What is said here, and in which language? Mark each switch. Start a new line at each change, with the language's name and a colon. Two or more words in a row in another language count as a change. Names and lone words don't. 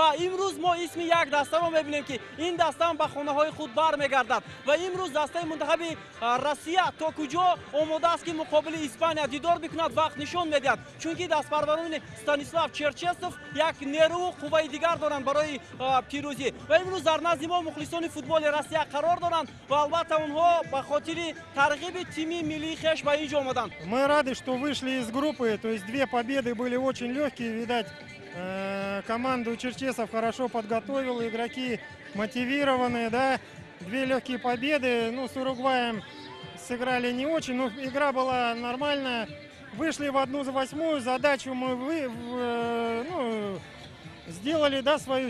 Tajik: имрӯз мо исми як дастаро мебинем ки ин дастаам ба хонаҳои худ бармегардад ва имрӯз дастаи мунтахаби Россия то куҷо омода аст ки муқобили Испания дидор бикунад вақт нишон медиҳад, чунки дастпарварони Станислав Черчесов як нерӯ қувваи дигар доранд барои пирӯзӣ ва имрӯз дар назди мо мухлисони футболи Россия қарор доранд ва албатта онҳо ба хотири тарғиби тими миллии хеш ба инҷо омаданд.
Russian: Мы рады, что вышли из группы, то есть две победы были очень легкие, видать, команду Черчесов хорошо подготовил, игроки мотивированные, да, две легкие победы, ну, с Уругваем сыграли не очень, но игра была нормальная, вышли в 1/8, задачу мы сделали, да, свою.